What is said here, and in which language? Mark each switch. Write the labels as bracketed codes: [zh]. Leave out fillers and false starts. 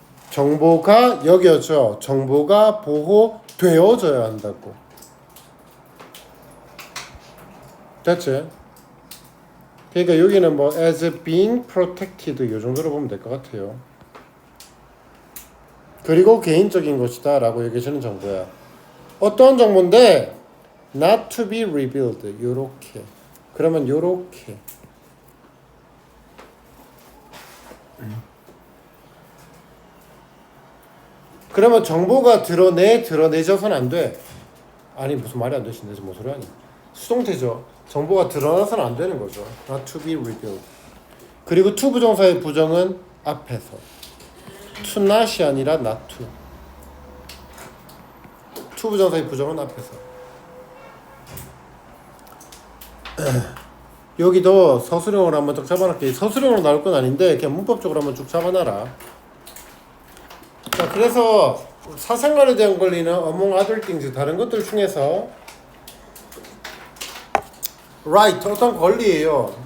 [ko] 정보가 여겨져. 정보가 보호되어져야 한다고. 됐지? 그러니까 여기는 뭐 [en] as being protected [ko] 이 정도로 보면 될 것 같아요. 그리고 개인적인 것이다 라고 여겨지는 정보야. 어떤 정보인데 [en] not to be revealed [ko] 요렇게. 그러면 요렇게. 그러면 정보가 드러내져서는 안 돼. 아니 무슨 말이 안 되신데 뭔 소리 하니? 수동태죠. 정보가 드러나서는 안 되는 거죠. [en] Not to be revealed. [ko] 그리고 to 부정사의 부정은 앞에서. to not이 아니라 not to. to 부정사의 부정은 앞에서. 여기도 서술형으로 한번 쭉 잡아놓을게. 서술형으로 나올 건 아닌데 그냥 문법적으로 한번 쭉 잡아놔라. 자, 그래서 사생활에 대한 권리는 [en] among other things [ko] 다른 것들 중에서 right 어떤 권리예요.